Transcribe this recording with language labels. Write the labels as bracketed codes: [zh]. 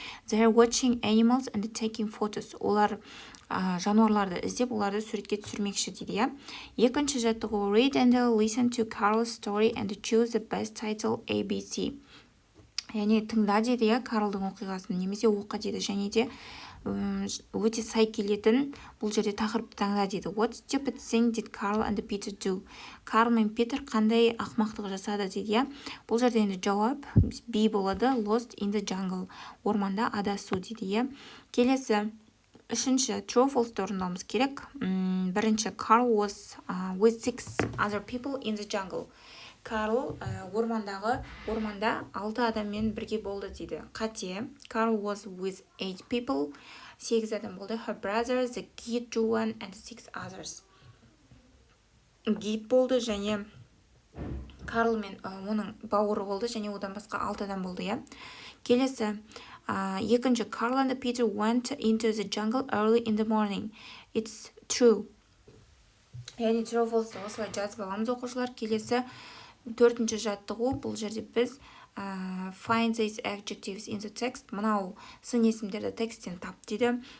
[en] They are watching animals and taking photos. [kk] Олар жануарларды іздеп, оларды суретке түсірмекші дейді. Екінші жаттығу [en] read and listen to Carl's story and choose the best title ABC. [kk] Яғни тыңда дейді, Карлдың оқиғасын немесе оқы дейді. Және де өте сай келетін бұл жерде тақырыпты таңда дейді. [en] What stupid thing did Carl and Peter do? [kk] Карл мен Питер қандай ақмақтық жасады дейді. Бұл жерде енді жауап B болады. [en] Lost in the jungle. [kk] Орманда адасу дейді. Келесі үшінші true false орындауымыз керек. [en] Бірінші Carl was with 6 other people in the jungle. [kk] Карл орманда 6 адаммен бірге болды дейді. [en] Қате. Carl was with 8 people. [kk] 8 адам болды. [en] Her brother, the guide, Joan and 6 others. [kk] Гид болды және Карл мен оның бауыры болды және одан басқа 6 адам болды, иә. Келесі екінші [en] Carl and Peter went into the jungle early in the morning. It's true. [kk] яғни true false осылай жазып аламыз оқушылар. Келесі 4-ші жаттығу, бұл жерде біз [en] find these adjectives in the text. [kk] Мынау сын есімдерді тексттен тап дейді.